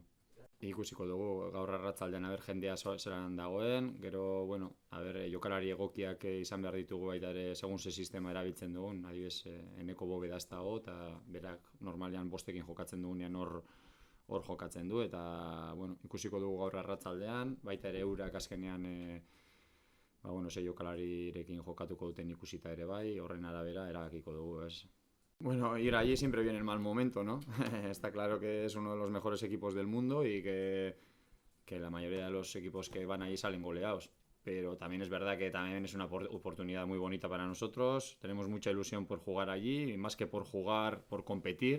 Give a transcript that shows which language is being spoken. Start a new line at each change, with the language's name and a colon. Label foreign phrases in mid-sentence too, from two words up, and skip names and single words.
Basque: Ikusiko dugu gaur arratzaldean jendea zelan dagoen, gero, jokalari egokiak izan behar ditugu baita ere segun ze sistema erabiltzen dugun, adibidez eneko bobeda ez dago, eta berak normalean 5ekin jokatzen dugunean hor jokatzen du, eta ikusiko dugu gaur arratzaldean, baita ere eurak azkenean ze jokalarirekin jokatuko duten ikusita ere bai, horren arabera erabakiko dugu, ez?
Spanish: Ir allí siempre viene el mal momento, ¿no? Está claro que es uno de los mejores equipos del mundo y que la mayoría de los equipos que van allí salen goleados. Pero también es verdad que también es una oportunidad muy bonita para nosotros. Tenemos mucha ilusión por jugar allí, y más que por jugar, por competir.